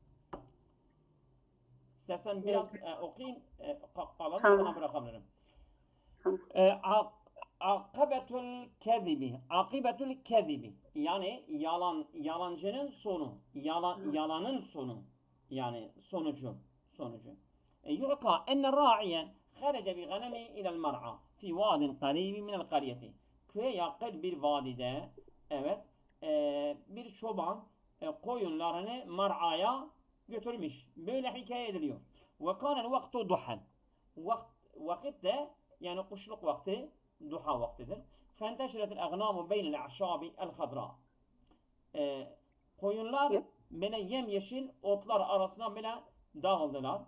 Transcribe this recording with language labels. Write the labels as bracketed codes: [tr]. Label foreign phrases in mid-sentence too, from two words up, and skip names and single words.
[tr] İstersen biraz okuyayım, kalanı sana bırakabilirim. [ar] عاقبة الكذب. عاقبة الكذب. [tr] Yani yalancının sonu. Yalanın sonu. Yani sonucu. [ar] يحكى أن راعيا خرج بغنمه إلى المرعى في واد قريب من القرية. [tr] Köye yakın bir vadide, evet, bir çoban koyunlarını mar'aya götürmüş. Böyle hikaye ediliyor. [ar] وكان الوقت ضحى. [tr] Vakit de yani kuşluk vakti, duha vaktidir. [ar] فانتشرت الأغنام بين الأعشاب الخضراء. [tr] Koyunlar böyle yemyeşil otlar arasında böyle dağıldılar.